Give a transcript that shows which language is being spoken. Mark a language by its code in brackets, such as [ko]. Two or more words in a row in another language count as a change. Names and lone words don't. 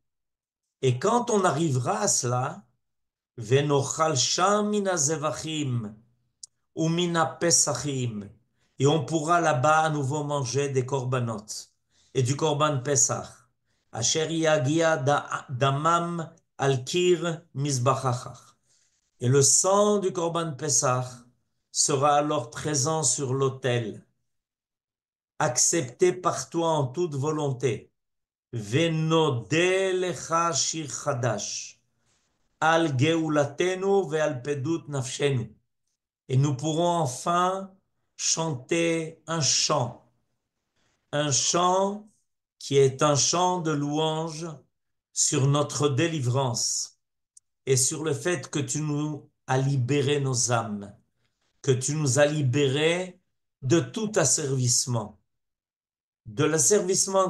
[fr] Et quand on arrivera à cela, [he] ונאכל שם מן הזבחים ומן הפסחים, [fr] et on pourra là-bas à nouveau manger des korbanot et du [he] קרבן פסח. אשר יגיע דמם על קיר מזבחך. [fr] Et le sang du [he] קרבן פסח [fr] sera alors présent sur l'autel, accepté par toi en toute volonté. [he] ונודה לך שיר חדש על גאולתנו ועל פדות נפשנו. [fr] Et nous pourrons enfin chanter un chant qui est un chant de louange sur notre délivrance et sur le fait que tu nous as libéré nos âmes, que tu nous as libérés de tout asservissement, de l'asservissement